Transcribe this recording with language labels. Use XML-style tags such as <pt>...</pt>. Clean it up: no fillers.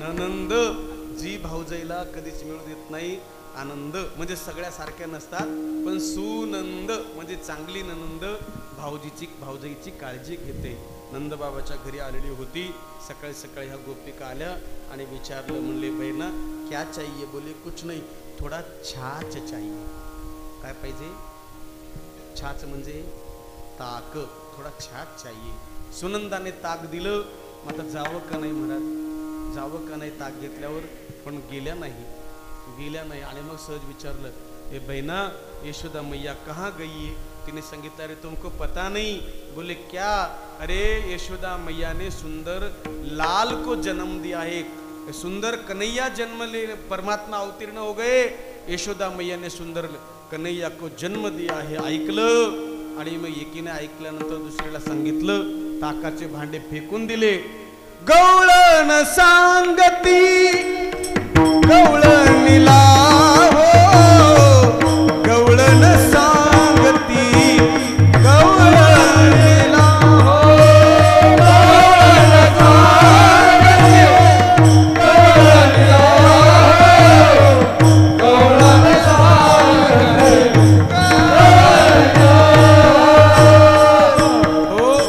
<mr>ननंद जी भावजाईला कधीच मिळू देत नाही आनंद. म्हणजे सगळ्या सारख्या नसतात, पण सुनंद म्हणजे चांगली ननंद भावजाईची काळजी घेते. नंदबाबाच्या घरी आलेली होती. सकाळी सकाळी ह्या गोपिका आल्या आणि विचारलं, म्हणले</mr> <hi>बहिणा क्या चाहिए? बोले कुछ नहीं, थोडा छाछ चाहिए.</hi> <mr>काय पाहिजे? छाछ म्हणजे ताक.</mr> <hi>थोडा छाछ चाहिए.</hi> <mr>सुनंदाने ताक दिलं. मग आता जावं का नाही महाराज? जावं का नाही ताक घेतल्यावर? पण गेल्या नाही. आणि मग सहज विचारलं,</mr> <hi>ए बहना यशोदा मैया कहाँ गई है?</hi> <mr>तिने सांगितलं,</mr> <hi>अरे तुमको पता नहीं. बोले क्या? अरे यशोदा मैया ने सुंदर लाल को जन्म दिया है. सुंदर कन्हैया जन्म ले, परमात्मा अवतीर्ण हो गए. यशोदा मैया ने सुंदर कन्हैया को जन्म दिया है.</hi> <mr>ऐकलं आणि मग एकीने ऐकल्यानंतर दुसरीला सांगितलं. ताकाचे भांडे फेकून दिले. गवळण सांगती गवळणीला हो, गवळण सांगती गवळणीला हो, गवळण सांगती गवळणीला हो, गवळण सांगती हो.</mr>